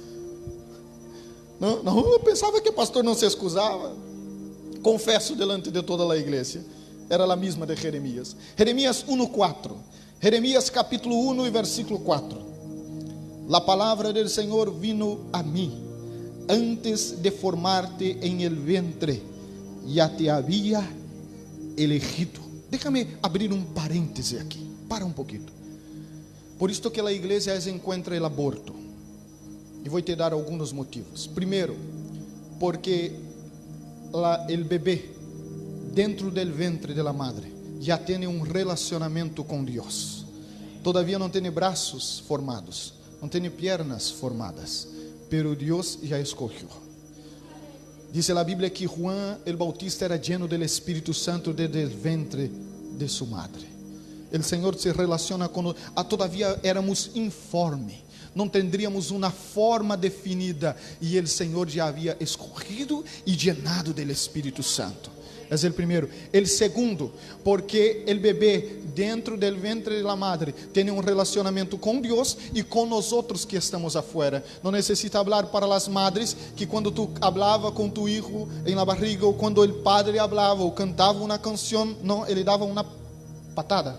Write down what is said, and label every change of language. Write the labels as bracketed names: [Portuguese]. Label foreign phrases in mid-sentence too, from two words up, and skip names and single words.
[Portuguese] Não, eu pensava que o pastor não se excusava. Confesso delante de toda a igreja. Era a mesma de Jeremias. Jeremias 1:4. Jeremias capítulo 1 e versículo 4. [Spanish] La palavra del Senhor vino [Portuguese] a mim, [Spanish] antes de formarte en el vientre, ya te había elegido. [Portuguese] Déjame abrir um parêntese aqui, para um pouquinho. Por isto que a igreja encontra [Spanish] el aborto, [Portuguese] e vou te dar alguns motivos. Primeiro, porque [Spanish] el bebê dentro del ventre de la madre [Portuguese] já tem um relacionamento com Deus. Todavia não tem braços formados, não tem pernas formadas, pero Deus já escolheu. Diz a Bíblia que [Spanish] Juan el Bautista era lleno del Espírito Santo desde el ventre de su madre. [Portuguese] O Senhor se relaciona com todavia éramos informe, não tendríamos uma forma definida, e o Senhor já havia escolhido [Spanish] e llenado del [Portuguese] Espírito Santo. É o primeiro. O segundo, porque o bebê dentro do ventre da madre tem um relacionamento com Deus e com nós outros que estamos afuera. Não necessita falar para as madres que quando tu falava com tu filho em [Spanish] la barriga, [Portuguese] ou quando o padre falava ou cantava uma canção, não, ele dava uma patada.